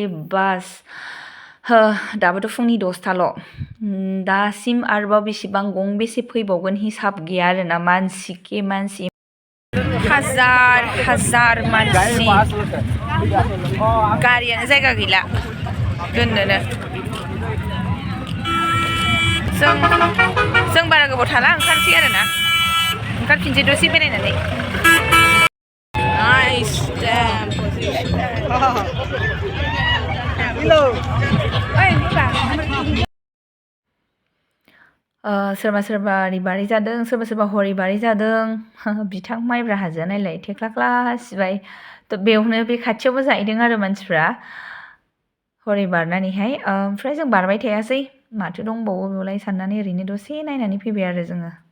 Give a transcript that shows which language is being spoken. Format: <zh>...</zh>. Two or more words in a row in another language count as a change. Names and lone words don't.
<brx>दाबोथ' फुंनि 10ताल' दासिम आरोबाव बेसेबां गंबेसे फैबावगोन हिसाब गैया आरोना मानसि हाजार मानसि गारियानो जायगा गैला दोननोनो जों बारा गोबाव थाला ओंखारसै आरोना ओंखारफिनसै दसे बेरायनानै</brx> <en>Nice damn position.</en> <brx>सोरबा रिबारि जादों सोरबा हरिबारि जादों बिथां माइब्रा हाजोआ नायलाय थेख्लाख्ला सिबाय थ' बेयावनो बे खाथियावबो जाहैदों आरो मानसिफ्रा हरि बारनानैहाय ओमफ्राय जों बारबाय थायासै माथो दंबावो बेवलाय साननानै ओरैनो दसे नायनानै फैबाय आरो जोङो</brx>